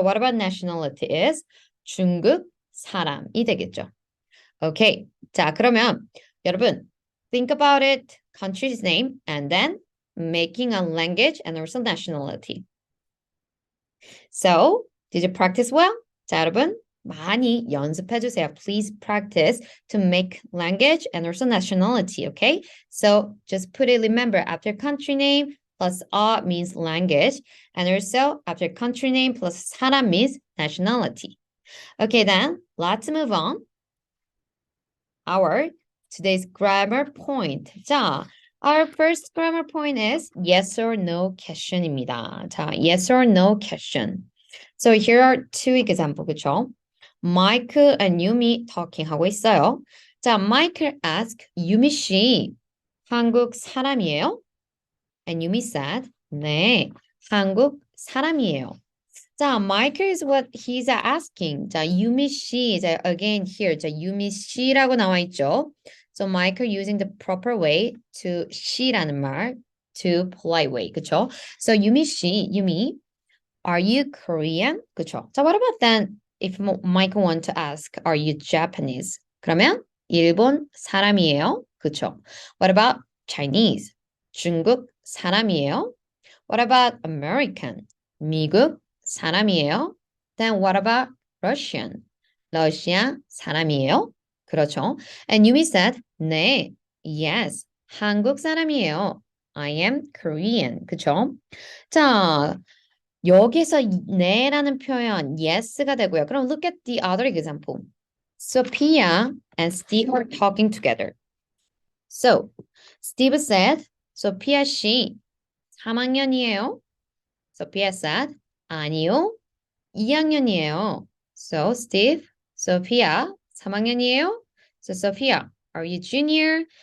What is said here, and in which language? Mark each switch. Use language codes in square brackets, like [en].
[en] What about nationality is [ko] 중국 사람이 되겠죠. [en] Okay. 자, [ko] 그러면 여러분 [en] think about it. Country's name and then making a language and also nationality. So, did you practice well? [ko] 자, 여러분 많이 연습해 주세요. [en] Please practice to make language and also nationality, okay? So just put it, remember, after country name plus means language, and also after country name plus 사람 means nationality. Okay, then let's move on. Our today's grammar point. 자, our first grammar point is yes or no question입니다. 자, yes or no question. So here are two examples, 그쵸? Mike and Yumi talking [ko] 하고 있어요. [en] 자, Mike asked Yumi 씨, [ko] 한국 사람이에요? [en] And Yumi said, [ko] 네, 한국 사람이에요. [en] 자, Mike is what he's asking. [ko] 자, Yumi 씨, 자, [en] again here, [ko] 자, Yumi 씨라고 나와 있죠. [en] So Mike using the proper way to 씨라는 말, to polite way, 그쵸? So Yumi 씨, Yumi, are you Korean? [ko] 그쵸? [en] 자, what about then if Mike want to ask, are you Japanese? [ko] 그러면 일본 사람이에요. [en] 그쵸? What about Chinese? [ko] 중국 사람이에요. [en] What about American? [ko] 미국 사람이에요. [en] Then what about Russian? [ko] 러시아 사람이에요. 그렇죠? [en] And Yumi said, 네, yes, [ko] 한국 사람이에요. [en] I am Korean. 그쵸? [ko] 자, 여기서 네라는 표현 yes가 되고요. [en] 그럼 look at the other example. Sophia and Steve are talking together. So, Steve said, Sophia 씨 [ko] 3학년이에요. [en] Sophia said, [ko] 아니요, 2학년이에요. [en] So, Steve, Sophia [ko] 3학년이에요. [en] So, Sophia, are you junior?